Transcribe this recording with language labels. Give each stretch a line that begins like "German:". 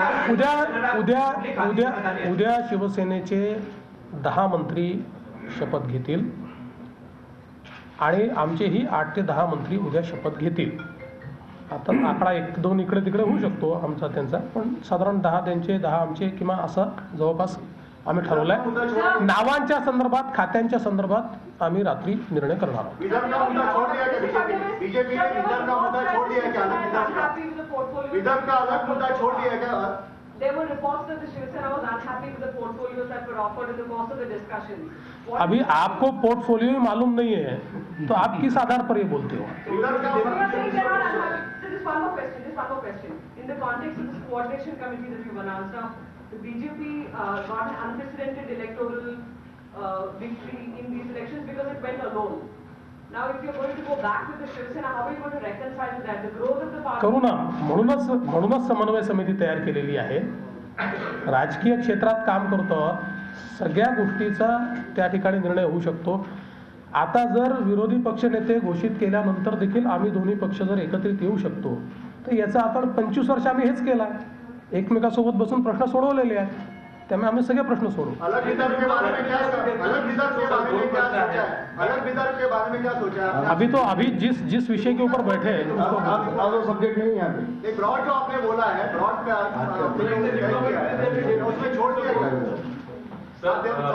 Marathi: उद्या शिवसेनेचे 10 मंत्री शपथ घेतील आणि आमचेही 8 ते 10 मंत्री उद्या शपथ घेतील। आता आकडा 1-2 इकडे तिकडे होऊ शकतो आमचा त्यांचा, पण साधारण 10 त्यांचे 10 आमचे किंवा असं जवळपास आम्ही ठरवलंय। नावांच्या संदर्भात, खात्यांच्या संदर्भात आम्ही रात्री निर्णय करणार आहोत।
Hindi: विदर्भ का मुद्दा छोड़ दिया क्या बीजेपी ने? विदर्भ का मुद्दा छोड़ दिया क्या? विदर्भ का अलग मुद्दा छोड़ दिया क्या?
English: There were reports that the Shiv Sena was unhappy with the portfolios that were offered in the course of the discussion.
Hindi: अभी आपको पोर्टफोलियो ही मालूम नहीं है तो आप किस आधार पर ये बोलते हो?
English: Just one more question. In the context of this coordination committee that you've announced, now the BJP got an unprecedented electoral victory in these elections because it went alone. Now, if you're going to go back with the Shiv Sena, how are you going to reconcile with that? The growth of the party.
Marathi: करू ना, म्हणूनच समन्वय समिती तयार केलेली आहे। राजकीय क्षेत्रात काम करतो, सगळ्या गोष्टीचा त्या ठिकाणी निर्णय होऊ शकतो। आता जर विरोधी पक्ष नेते घोषित केल्यानंतर देखील आम्ही दोन्ही पक्ष जर एकत्रित येऊ शकतो, तर याचा आपण 25 वर्ष आम्ही हेच केला, एकमेकांसोबत बसून प्रश्न सोडवलेले आहेत, त्यामुळे आम्ही सगळे प्रश्न सोडू।
Hindi: अलग विदर्भ के बारे में क्या सोचा है? अभी जिस विषय के ऊपर बैठे हैं उसको सब्जेक्ट नहीं है। एक ब्रॉड जो आपने बोला है, ब्रॉड पे उसमें छोड़ दिया गया।